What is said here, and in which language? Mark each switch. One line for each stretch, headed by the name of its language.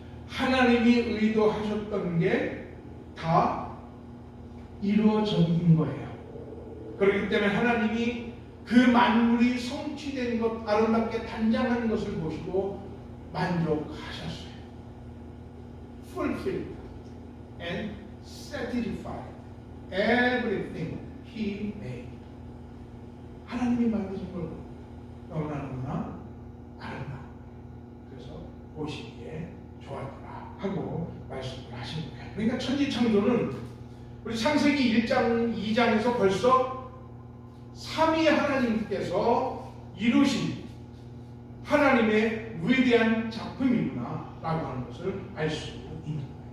Korean: 하나님이 의도하셨던 게 다 이루어진 거예요. 그렇기 때문에 하나님이 그 만물이 성취된 것, 아름답게 단장한 것을 보시고 만족하셨어요.
English: Fulfilled and satisfied everything He made.
Korean: 하나님이 만드신 걸 너무나 아름다워. 그래서 보시기에 좋았더라 하고 말씀을 하신 거예요. 그러니까 천지창조는 우리 창세기 1장, 2장에서 벌써 삼위 하나님께서 이루신 하나님의 위대한 작품이구나 라고 하는 것을 알 수 있는 거예요.